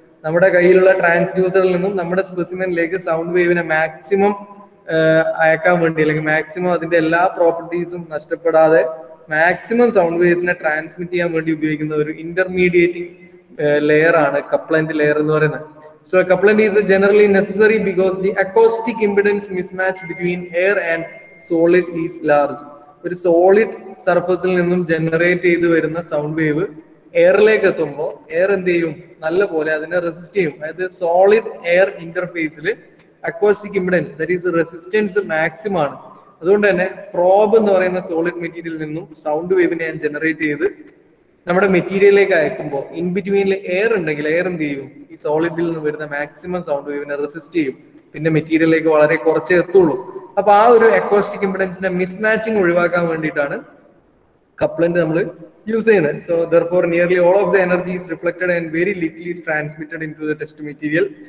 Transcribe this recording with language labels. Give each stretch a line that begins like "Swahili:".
Malayalam: നമ്മുടെ കയ്യിലുള്ള ട്രാൻസ്ഡ്യൂസറിൽ നിന്നും നമ്മുടെ സ്പെസിമെനിലേക്ക് സൗണ്ട് വേവിനെ മാക്സിമം അയക്കാൻ വേണ്ടി, അല്ലെങ്കിൽ മാക്സിമം അതിന്റെ എല്ലാ പ്രോപ്പർട്ടീസും നഷ്ടപ്പെടാതെ മാക്സിമം സൗണ്ട് വേവ്സിനെ ട്രാൻസ്മിറ്റ് ചെയ്യാൻ വേണ്ടി ഉപയോഗിക്കുന്ന ഒരു ഇന്റർമീഡിയേറ്റിംഗ് ലെയർ ആണ് കപ്ലന്റ് ലെയർ എന്ന് പറയുന്നത്.
English: So a couplant is generally necessary because the acoustic impedance mismatch between air and solid is large.
Malayalam: ഒരു സോളിഡ് സർഫസിൽ നിന്നും ജനറേറ്റ് ചെയ്ത് വരുന്ന സൗണ്ട് വേവ് എയറിലേക്ക് എത്തുമ്പോൾ എയർ എന്ത് ചെയ്യും? നല്ല പോലെ അതിനെ റെസിസ്റ്റ് ചെയ്യും. അതായത് solid air ഇന്റർഫേസിൽ acoustic impedance,
English: that is
Malayalam: resistance maximum ആണ്. അതുകൊണ്ട് തന്നെ പ്രോബ് എന്ന് പറയുന്ന സോളിഡ് മെറ്റീരിയലിൽ നിന്നും സൗണ്ട് വേവിനെ ഞാൻ ജനറേറ്റ് ചെയ്ത് നമ്മുടെ മെറ്റീരിയലിലേക്ക് അയക്കുമ്പോൾ ഇൻ ബിറ്റ്വീനിൽ എയർ ഉണ്ടെങ്കിൽ എയർ എന്ത് ചെയ്യും? ഈ സോളിഡിൽ നിന്ന് വരുന്ന മാക്സിമം സൗണ്ട് വേവിനെ റെസിസ്റ്റ് ചെയ്യും. പിന്നെ മെറ്റീരിയലിലേക്ക് വളരെ കുറച്ചേ എത്തുള്ളൂ. അപ്പൊ ആ ഒരു അക്കോസ്റ്റിക് ഇംപിഡൻസിന്റെ മിസ്മാച്ചിങ് ഒഴിവാക്കാൻ വേണ്ടിയിട്ടാണ് കപ്ലന്റ് നമ്മൾ യൂസ് ചെയ്യുന്നത്.
English: So therefore nearly all of the energy is reflected and very little is transmitted into the test material.